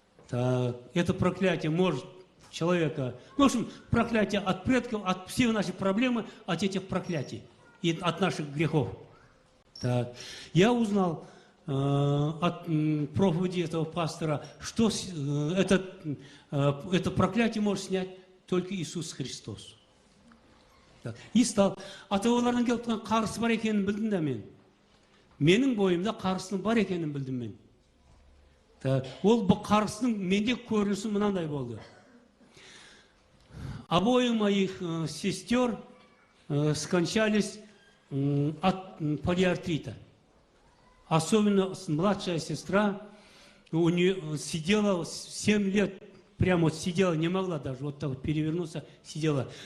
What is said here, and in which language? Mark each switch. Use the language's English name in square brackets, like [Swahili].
[Russian] Это проклятие может человека, в общем, проклятие от предков, от всех наших проблем, от этих проклятий и от наших грехов. Так. Я узнал от проповеди этого пастора, что это проклятие может снять только Иисус Христос. Так. И стал. [Kazakh] Ата-бабалардан келіп тұрған қарсы бар екенін білдім де мен. Менің бойымда қарсының бар екенін білдім мен. Ол қарсының менде көрінісі мынандай болды. [Russian] Обои моих сестер скончались от полиартрита. Особенно младшая сестра, у нее сидела 7 лет, прямо вот сидела, не могла даже вот так вот перевернуться, сидела.